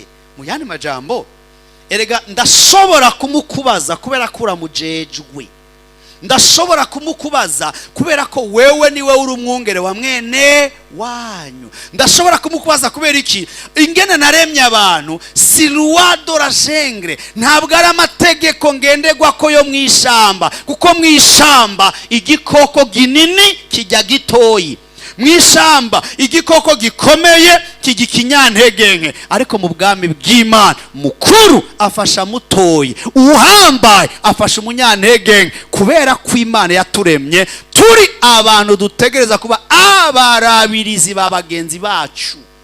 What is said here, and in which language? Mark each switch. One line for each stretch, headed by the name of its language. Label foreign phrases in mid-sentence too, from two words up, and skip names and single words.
Rundi: Mu yandi majambo, erega ndashobora kumukubaza kubera ko uramujejwe, ndashobora kumukubaza kubera ko wewe niwe uri umwungere wa mwene wanyu. Ndashobora kumukubaza kubera iki? Ingene naremye abantu si
French: loi de la jungle,
Rundi: ntabwo ari amategeko ngenderwa ko yo mwishamba, kuko mwishamba igikoko ginini kijya gitoyi, mwishamba igikoko gikomeye kijya kinyantegenke, ariko mu bwami bw'Imana mukuru afasha mutoyi, uhambaye afasha umunyantegenke, kubera ko Imana yaturemye turi abantu dutegereza kuba abarabirizi ba bagenzi bacu.